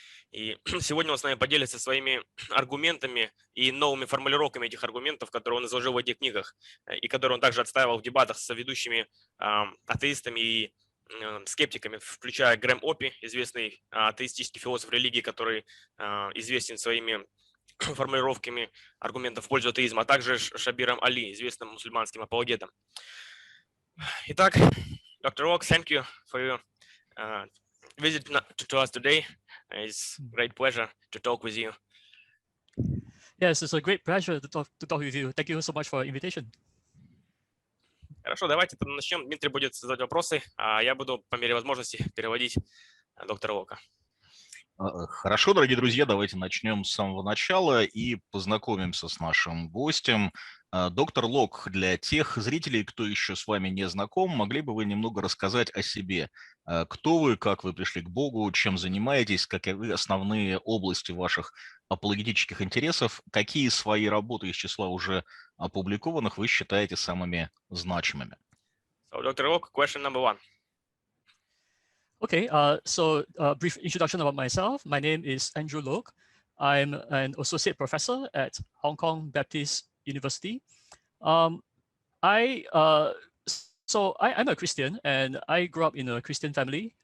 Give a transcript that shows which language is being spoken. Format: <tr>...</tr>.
<ru>И сегодня он с нами поделится своими аргументами и новыми формулировками этих аргументов, которые он изложил в этих книгах, и которые он также отстаивал в дебатах с ведущими атеистами и скептиками, включая Грэм Оппи, известный атеистический философ религии, который известен своими формулировками аргументов в пользу атеизма, а также Шабиром Али, известным мусульманским апологетом. Итак, Dr.</ru> <en>Lok, thank you for your visit to us today. It's a great pleasure to talk with you. Yes, it's a great pleasure to talk with you. Thank you so much for your invitation.</en> <ru>Хорошо, давайте начнем. Дмитрий будет задавать вопросы, а я буду по мере возможности переводить доктора Лока. Хорошо, дорогие друзья, давайте начнем с самого начала и познакомимся с нашим гостем. Доктор Лок, для тех зрителей, кто еще с вами не знаком, могли бы вы немного рассказать о себе? Кто вы, как вы пришли к Богу, чем занимаетесь, каковы основные области ваших апологетических интересов, какие свои работы из числа уже опубликованных вы считаете самыми значимыми?</ru> <en>So, Dr. Lok, question number one. Okay, so brief introduction about myself. My name is Andrew Lok. I'm an associate professor at Hong Kong Baptist University. I'm a Christian, and I grew up in a Christian family.</en>